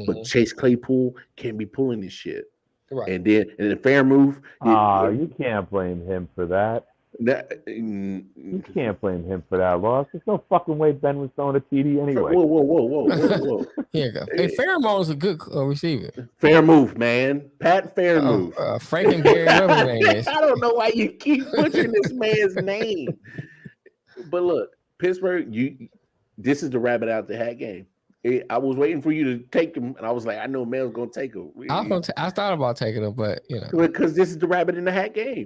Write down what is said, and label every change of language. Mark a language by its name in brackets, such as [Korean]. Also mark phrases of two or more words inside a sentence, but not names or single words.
[English] But Chase Claypool can't be pulling this shit. Right. And then a fair move. You can't blame him for that. You can't blame him for that loss. There's no fucking way Ben was throwing a TD anyway. Whoa. Here you go. Hey, Fairmont's a good receiver. Fair move, man. Pat Fairmove. Frankenberry, whatever his name is. I don't know why you keep butchering this man's name. But look, Pittsburgh, this is the rabbit out the hat game. I was waiting for you to take him, and I was like, I know Mel's going to take him. I thought about taking him, but because this is the rabbit in the hat game.